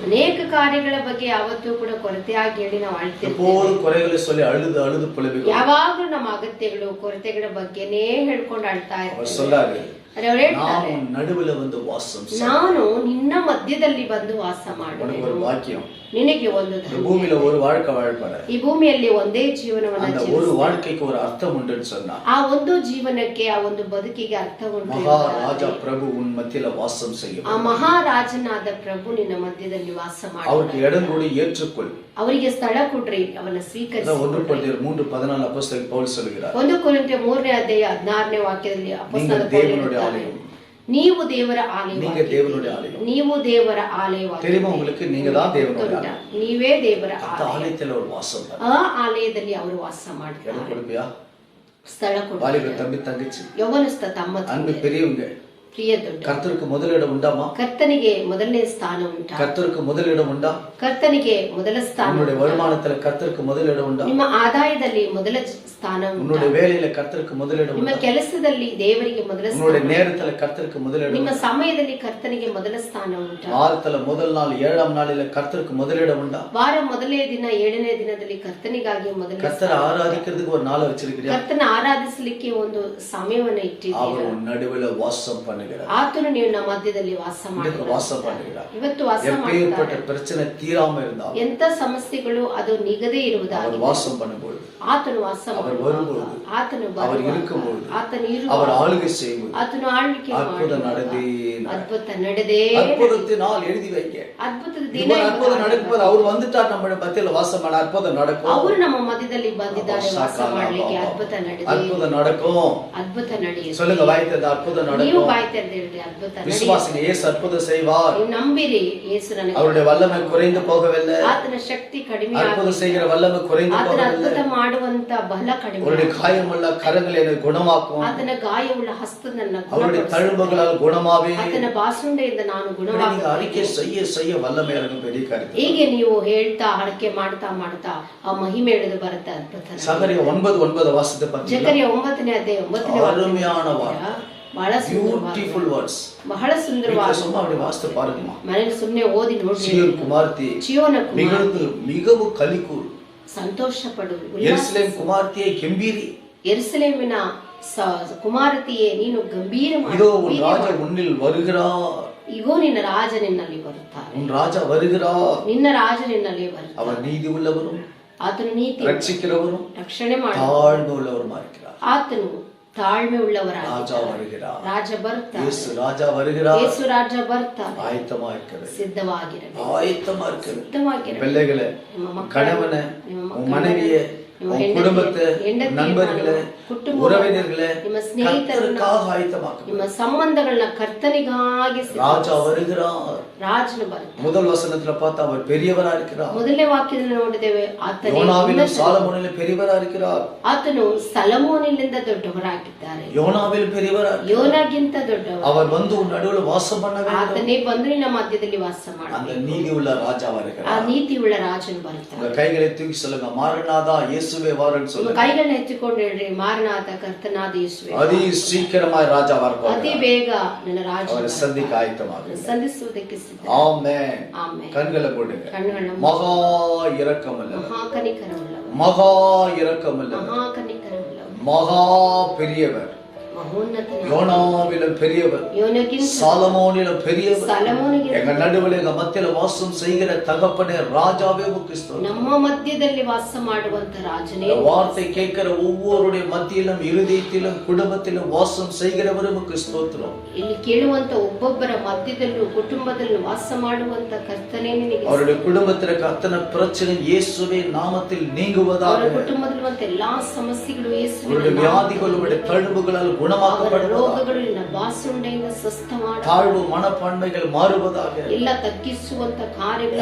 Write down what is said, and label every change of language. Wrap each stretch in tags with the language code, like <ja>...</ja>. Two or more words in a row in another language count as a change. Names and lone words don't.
<kn>ಅನೇಕ ಕಾರ್ಯಗಳ ಬಗ್ಗೆ ಯಾವತ್ತೂ ಕೂಡ ಕೊರತೆಯಾಗಿ ಹೇಳಿ ನಾವು ಅಳ್ತಿರ್ತೇವೆ.</kn> <ta>எப்போது குறைகளை சொல்லி அழுது அழுது புலம்பிக்கிறோம்.</ta> <kn>ಯಾವಾಗಲೂ ನಮ್ಮ ಅಗತ್ಯಗಳು ಕೊರತೆಗಳ ಬಗ್ಗೆನೇ ಹೇಳ್ಕೊಂಡು ಅಳ್ತಾ</kn> <ta>அவர்</ta> <kn>ಇರ್ತೀವಿ.</kn> <ta>சொல்லாரு,</ta> <kn>ಅವ್ರು ಹೇಳ್ತಾರೆ,</kn> <ta>நான் நடுவுல வந்து வாசம் செய்வேன்.</ta> <kn>ನಾನು ನಿನ್ನ ಮಧ್ಯದಲ್ಲಿ ಬಂದು ವಾಸ</kn> <ta>உனக்கு</ta> <kn>ಮಾಡುವೆನು.</kn> <ta>ஒரு வாக்கியம்,</ta> <kn>ನಿನಗೆ ಒಂದು</kn> <ta>இந்த</ta> <kn>ಧನ್ಯತೆ.</kn> <ta>பூமியில ஒரு வாழ்க்கை வாழ்ப்பாரு.</ta> <kn>ಈ ಭೂಮಿಯಲ್ಲಿ ಒಂದೇ ಜೀವನವನ್ನ</kn> <ta>அந்த ஒரு</ta> <kn>ಜೀವಿಸು.</kn> <ta>வாழ்க்கைக்கு ஒரு அர்த்தம் உண்டுன்னு சொன்னா,</ta> <kn>ಆ ಒಂದು ಜೀವನಕ್ಕೆ ಆ ಒಂದು ಬದುಕಿಗೆ ಅರ್ಥ ಉಂಟು.</kn> <ta>மகாராஜா பிரபு உன் மத்தியில வாசம் செய்யும்.</ta> <kn>ಆ ಮಹಾರಾಜನಾದ ಪ್ರಭು ನಿನ್ನ ಮಧ್ಯದಲ್ಲಿ ವಾಸ</kn> <ta>அவருக்கு</ta> <kn>ಮಾಡುತ್ತಾರೆ.</kn> <ta>இடம் கொடு, ஏற்றுக்கொள்.</ta> <kn>ಅವರಿಗೆ ಸ್ಥಳ ಕೊಡ್ರಿ, ಅವನ್ನ ಸ್ವೀಕರಿಸಿ.</kn> <ta>1 ಕೊರಿಂಥಿಯர் 3:14 அப்போஸ்தலன் பவுல் சொல்கிறார்,</ta> <kn>1 ಕೊರಿಂಥಿಯ 3ನೇ ಅಧ್ಯಾಯ 16ನೇ ವಾಕ್ಯದಲ್ಲಿ ಅಪೊಸ್ತಲ ಪೌಲ್</kn> <ta>தேவனுடைய</ta> <kn>ಹೇಳ್ತಾರೆ,</kn> <ta>ஆலயம்.</ta> <kn>ನೀವು ದೇವರ</kn> <ta>நீங்க</ta> <kn>ಆಲಯವಾಗಿದ್ದೀರಿ.</kn> <ta>தேவனுடைய ஆலயம்.</ta> <kn>ನೀವು ದೇವರ ಆಲಯವಾಗಿದ್ದೀರಿ.</kn> <ta>தெரியுமா உங்களுக்கு? நீங்க தான் தேவனுடைய ஆலயம்.</ta> <kn>ನೀವೇ ದೇವರ</kn> <ta>அந்த</ta> <kn>ಆಲಯ.</kn> <ta>ஆலயத்துல ஒரு வாசம் பண்ணு.</ta> <kn>ಆ ಆಲಯದಲ್ಲಿ ಅವರು ವಾಸ</kn> <ta>இடம்</ta> <kn>ಮಾಡ್ತಾರೆ.</kn> <ta>கொடுப்பியா?</ta> <kn>ಸ್ಥಳ ಕೊಡ್ತಾರೆ.</kn> <ta>வாலிப தம்பி தங்கச்சி,</ta> <kn>ಯೌವನಸ್ಥ ತಮ್ಮ</kn> <ta>அன்பு பெரியவங்க,</ta> <kn>ಪ್ರಿಯ ದೊಡ್ಡ</kn> <ta>கர்த்தருக்கு முதலிடம் உண்டாமா?</ta> <kn>ಕರ್ತನಿಗೆ ಮೊದಲನೇ ಸ್ಥಾನ ಉಂಟಾ?</kn> <ta>கர்த்தருக்கு முதலிடம் உண்டா?</ta> <kn>ಕರ್ತನಿಗೆ ಮೊದಲ ಸ್ಥಾನ</kn> <ta>உன்னுடைய</ta> <kn>ಉಂಟಾ?</kn> <ta>வருமானத்துல கர்த்தருக்கு முதலிடம் உண்டா?</ta> <kn>ನಿಮ್ಮ ಆದಾಯದಲ್ಲಿ ಮೊದಲ ಸ್ಥಾನ ಉಂಟಾ?</kn> <ta>உன்னுடைய வேலையில கர்த்தருக்கு முதலிடம்</ta> <kn>ನಿಮ್ಮ</kn> <ta>உண்டா?</ta> <kn>ಕೆಲಸದಲ್ಲಿ ದೇವರಿಗೆ ಮೊದಲ</kn> <ta>உன்னுடைய</ta> <kn>ಸ್ಥಾನ,</kn> <ta>நேரத்துல கர்த்தருக்கு முதலிடம்</ta> <kn>ನಿಮ್ಮ</kn> <ta>உண்டா?</ta> <kn>ಸಮಯದಲ್ಲಿ ಕರ್ತನಿಗೆ ಮೊದಲ ಸ್ಥಾನ ಉಂಟಾ?</kn> <ta>வாரத்துல முதல் நாள் 7ஆம் நாளில கர்த்தருக்கு முதலிடம் உண்டா?</ta> <kn>ವಾರ ಮೊದಲನೇ ದಿನ 7ನೇ ದಿನದಲ್ಲಿ ಕರ್ತನಿಗಾಗಿ ಮೊದಲ</kn> <ta>கர்த்தரை ஆராதிக்கிறதுக்கு ஒரு நாளை வச்சிருக்கிறியா?</ta> <kn>ಕರ್ತನ ಆರಾಧಿಸಲಿಕ್ಕೆ ಒಂದು ಸಮಯವನ್ನು</kn> <ta>அவர்</ta> <kn>ಇಟ್ಟಿದ್ದೀರಾ?</kn> <ta>உன் நடுவுல வாசம் பண்ணுகிறார்.</ta> <kn>ಆತನು ನೀವು ನಮ್ಮ ಮಧ್ಯದಲ್ಲಿ ವಾಸ</kn> <ta>இன்னைக்கு வாசம்</ta> <kn>ಮಾಡುತ್ತಾರೆ.</kn> <ta>பண்ணுகிறார்.</ta> <kn>ಇವತ್ತು ವಾಸ</kn> <ta>எப்பேற்பட்ட</ta> <kn>ಮಾಡ್ತಾರೆ.</kn> <ta>பிரச்சனை தீராம இருந்தாலும்</ta> <kn>ಎಂತ ಸಮಸ್ಯೆಗಳು ಅದು ನಿಗದೇ</kn> <ta>அவர்</ta> <kn>ಇರುವುದಾಗಿ</kn> <ta>வாசம் பண்ணும்போது,</ta> <kn>ಆತನು ವಾಸ</kn> <ta>அவர்</ta> <kn>ಮಾಡುವಾಗ,</kn> <ta>வரும்போது,</ta> <kn>ಆತನು</kn> <ta>அவர்</ta> <kn>ಬರುವಾಗ,</kn> <ta>இருக்கும்போது,</ta> <kn>ಆತನು</kn> <ta>அவர்</ta> <kn>ಇರುವಾಗ,</kn> <ta>ஆளுகை செய்யும்போது</ta> <kn>ಆತನು ಆಳ್ವಿಕೆ</kn> <ta>அற்புதம்</ta> <kn>ಮಾಡುವಾಗ,</kn> <ta>நடந்தே</ta> <kn>ಅದ್ಭುತ ನಡೆದೇ</kn> <ta>அற்புதத்தினால் எழுதி வைக்க.</ta> <kn>ಅದ್ಭುತದ ದಿನ</kn> <ta>இவர் அற்புதம்</ta> <kn>ಎಂಬುದಾಗಿ</kn> <ta>நடக்கும்போது அவர் வந்துட்டார், நம்ம மத்தியில வாசம் பண்ண அற்புதம் நடக்கும்.</ta> <kn>ಅವರು ನಮ್ಮ ಮಧ್ಯದಲ್ಲಿ ಬಂದಿದ್ದಾರೆ ವಾಸ ಮಾಡ್ಲಿಕ್ಕೆ. ಅದ್ಭುತ ನಡೆದೇ</kn> <ta>அற்புதம் நடக்கும்.</ta> <kn>ಅದ್ಭುತ ನಡೆಯುತ್ತೆ.</kn> <ta>சொல்லுங்க, வாய்த்தது அற்புதம்</ta> <kn>ನೀವು</kn> <ta>நடக்கும்.</ta> <kn>ಬಾಯಿ ತೆರೆದು ಹೇಳ್ರಿ, ಅದ್ಭುತ</kn> <ta>விசுவாசிங்க, இயேசு அற்புதம் செய்வார்.</ta> <kn>ನೀವು ನಂಬಿರಿ, ಯೇಸು ನನಗೆ</kn> <ta>அவருடைய வல்லமை குறைந்து போகவில்லை.</ta> <kn>ಆತನ ಶಕ್ತಿ ಕಡಿಮೆ</kn> <ta>அற்புதம்</ta> <kn>ಆಗಿಲ್ಲ.</kn> <ta>செய்கிற வல்லமை குறைந்து</ta> <kn>ಆತನ</kn> <ta>போகவில்லை.</ta> <kn>ಅದ್ಭುತ ಮಾಡುವಂತ ಬಲ ಕಡಿಮೆ</kn> <ta>அவருடைய</ta> <kn>ಆಗಿಲ್ಲ.</kn> <ta>காயமுள்ள கரங்களை எனக்கு குணமாக்கும்.</ta> <kn>ಆತನ ಗಾಯವುಳ್ಳ ಹಸ್ತನನ್ನ</kn> <ta>அவருடைய</ta> <kn>ಗುಣಪಡಿಸು.</kn> <ta>தழும்புகளால் குணமாவே.</ta> <kn>ಆತನ ಬಾಸುಂಡೆಯಿಂದ ನಾನು</kn> <ta>நீங்க</ta> <kn>ಗುಣವಾಗುತ್ತೇನೆ. அறிக்கை செய்ய செய்ய வல்லமை எனக்கு பெரிய காரியம். ಹೀಗೆ ನೀವು ಹೇಳ್ತಾ ಅಡಕೆ ಮಾಡ್ತಾ ಮಾಡ್ತಾ ಆ ಮಹಿಮೆ ಇಳಿದು ಬರುತ್ತೆ. ಅದ್ಭುತ ನಡೆಯುತ್ತೆ.</kn> <ta>சகரியா 9:9 வாசித்து பார்த்தீங்களா?</ta> <kn>ಜಕರಿಯ 9ನೇ ಅಧ್ಯಾಯ 9ನೇ</kn> <ta>அருமையான</ta> <kn>ವಾಕ್ಯ.</kn> <ta>வார்த்தை.</ta> <kn>ಬಹಳ</kn> <en>Beautiful</en> <kn>ಸುಂದರವಾದ,</kn> <en>words.</en> <kn>ಬಹಳ ಸುಂದರವಾದ.</kn> <ta>சும்மா அப்படி வாசித்து பாருங்கம்மா.</ta> <kn>ಮನೇಲಿ ಸುಮ್ನೆ ಓದಿ ನೋಡ್ರಿ.</kn> <ta>சீயோன் குமார்த்தி,</ta> <kn>ಚಿಯೋನ ಕುಮಾರ್ತಿ,</kn> <ta>மிகவும் கலிக்கூர்.</ta> <kn>ಸಂತೋಷ ಪಡು,</kn> <ta>எருசலேம் குமார்த்தியை கெம்பீரி.</ta> <kn>ಯೆರೂಸಲೇಮಿನ ಕುಮಾರತಿಯೇ ನೀನು ಗಂಭೀರ</kn> <ta>இதோ உன் ராஜா உன்னில் வருகிறார்.</ta> <kn>ಇಗೋ ನಿನ್ನ ರಾಜ ನಿನ್ನಲ್ಲಿ ಬರುತ್ತಾರೆ.</kn> <ta>உன் ராஜா வருகிறார்.</ta> <kn>ನಿನ್ನ ರಾಜ ನಿನ್ನಲ್ಲಿ ಬರುತ್ತಾರೆ.</kn> <ta>அவர் நீதி உள்ளவரும்</ta> <kn>ಆತನು ನೀತಿ</kn> <ta>ரட்சிக்கிறவரும்</ta> <kn>ರಕ್ಷಣೆ ಮಾಡ,</kn> <ta>தாழ்மை உள்ளவருமா இருக்கிறார்.</ta> <kn>ಆತನು ತಾಳ್ಮೆ ಉಳ್ಳವರ</kn> <ta>ராஜா வருகிறார்.</ta> <kn>ರಾಜ ಬರ್ತಾರೆ.</kn> <ta>இயேசு ராஜா வருகிறார்.</ta> <kn>ಯೇಸು ರಾಜ ಬರ್ತಾರೆ.</kn> <ta>ஆயத்தமா இருக்கிறது.</ta> <kn>ಸಿದ್ಧವಾಗಿರಬೇಕು,</kn> <ta>ஆயத்தமா இருக்கிறது.</ta> <kn>ಸಿದ್ಧವಾಗಿರಬೇಕು.</kn> <ta>பிள்ளைகளே,</ta> <kn>ನಿಮ್ಮ ಮಕ್ಕಳನ್ನ,</kn> <ta>கணவனை,</ta> <kn>ನಿಮ್ಮ</kn> <ta>உன்</ta> <kn>ಮಕ್ಕಳನ್ನ,</kn> <ta>மனைவியை,</ta> <kn>ನಿಮ್ಮ</kn> <ta>உன்</ta> <kn>ಹೆಂಡತಿಯ-</kn> <ta>குடும்பத்தை,</ta> <kn>ಹೆಂಡತಿಯನ್ನ,</kn> <ta>நண்பர்களே,</ta> <kn>ಕುಟುಂಬ,</kn> <ta>உறவினர்களே,</ta> <kn>ನಿಮ್ಮ ಸ್ನೇಹಿತರನ್ನ,</kn> <ta>கர்த்தருக்காக ஆயத்தமாக்கு.</ta> <kn>ನಿಮ್ಮ ಸಂಬಂಧಗಳನ್ನ ಕರ್ತನಿಗಾಗಿ</kn> <ta>ராஜா வருகிறார்.</ta> <kn>ರಾಜನು ಬರ್ತಾನೆ.</kn> <ta>முதல் வசனத்துல பார்த்தா அவர் பெரியவரா இருக்கிறார்.</ta> <kn>ಮೊದಲನೇ ವಾಕ್ಯದಲ್ಲಿ ನೋಡಿದ್ದೇವೆ, ಆತನು</kn> <ta>யோனாவிலும் சாலமோனிலும் பெரியவரா இருக்கிறார்.</ta> <kn>ಆತನು ಸಲಮೋನಿನಿಂದ ದೊಡ್ಡವರಾಗಿದ್ದಾರೆ.</kn> <ta>யோனாவில் பெரியவரா இருக்கிறார்.</ta> <kn>ಯೋನಾಗಿಂತ ದೊಡ್ಡವರು.</kn> <ta>அவர் வந்து உன் நடுவுல வாசம் பண்ண வேண்டும்.</ta> <kn>ಆತನೇ ಬಂದು ನಿನ್ನ ಮಧ್ಯದಲ್ಲಿ ವಾಸ</kn> <ta>அந்த</ta> <kn>ಮಾಡಬೇಕು.</kn> <ta>நீதி உள்ள ராஜா</ta> <kn>ಆ</kn> <ta>வருகிறார்.</ta> <kn>ನೀತಿಯುಳ್ಳ ರಾಜನು ಬರ್ತಾನೆ.</kn> <ta>உங்க கைகளை தூக்கி சொல்லுங்க, மாரநாதா இயேசுவே வாருன்னு</ta> <kn>ನಿಮ್ಮ</kn> <ta>சொல்லுங்க.</ta> <kn>ಕೈಗಳನ್ನ ಎತ್ತಿಕೊಂಡು ಹೇಳ್ರಿ, ಮಾರನಾಥ ಕರ್ತನಾದ ಯೇಸುವೇ,</kn> <ta>அதி சீக்கிரமாய் ராஜா</ta> <kn>ಅತಿ</kn> <ta>வரப்போகிறார்.</ta> <kn>ಬೇಗ ನನ್ನ ರಾಜ</kn> <ta>அவரை சந்திக்க ஆயத்தமாக.</ta> <kn>ಸಂಧಿಸುವುದಕ್ಕೆ ಸಿದ್ಧ.</kn> <ta>ஆமென்.</ta> <kn>ಆಮೆನ್.</kn> <ta>கண்களை போடுங்க.</ta> <kn>ಕಣ್ಣುಗಳನ್ನ</kn> <ta>மகா இரக்கமுள்ள,</ta> <kn>ಮಹಾಕನಿಕರವುಳ್ಳವ,</kn> <ta>மகா இரக்கமுள்ள,</ta> <kn>ಮಹಾಕನಿಕರವುಳ್ಳವ,</kn> <ta>மகா பெரியவர்,</ta> <kn>ಮಹೋನ್ನತ,</kn> <ta>யோனாவிலும் பெரியவர்,</ta> <kn>ಯೋನಗಿಂತ,</kn> <ta>சாலமோனிலும் பெரியவர்,</ta> <kn>ಸಲಮೋನಿಗಿಂತ,</kn> <ta>எங்க நடுவில் எங்க மத்தியில வாசம் செய்கிற தகப்பனே ராஜாவே உமக்கு ஸ்தோத்திரம்.</ta> <kn>ನಮ್ಮ ಮಧ್ಯದಲ್ಲಿ வாಸ ಮಾಡುವಂತ ರಾಜನೇ,</kn> <ta>இந்த வார்த்தை கேட்கிற ஒவ்வொருடைய மத்தியிலும், இருதயத்திலும், குடும்பத்திலும் வாசம் செய்கிறவர் உமக்கு ஸ்தோத்திரம்.</ta> <kn>ಇಲ್ಲಿ ಕೇಳುವಂತ ಒಬ್ಬೊಬ್ಬರ ಮಧ್ಯದಲ್ಲೂ ಕುಟುಂಬದಲ್ಲೂ ವಾಸ ಮಾಡುವಂತ ಕರ್ತನೇ ನಿನಗೆ.</kn> <ta>அவருடைய குடும்பத்தில அத்தனை பிரச்சனை இயேசுவே நாமத்தில் நீங்குவதாக.</ta> <kn>ಅವರ ಕುಟುಂಬದಲ್ಲಿರುವಂತ ಎಲ್ಲಾ ಸಮಸ್ಯೆಗಳು ಯೇಸುವಿನ</kn> <ta>அவருடைய</ta> <kn>ನಾಮದಲ್ಲಿ</kn> <ta>வியாதிகளுடைய தழும்புகளால் குணமாக்கப்படுவதாக.</ta> <kn>ರೋಗಗಳು ನಿನ್ನ ಬಾಸುಂಡೆಯಿಂದ ಸ್ವಸ್ಥ ಮಾಡ.</kn> <ta>தாழ்வு மனப்பான்மைகள் மாறுவதாக.</ta> <kn>ಎಲ್ಲ ತಗ್ಗಿಸುವಂತ ಕಾರ್ಯಗಳು</kn>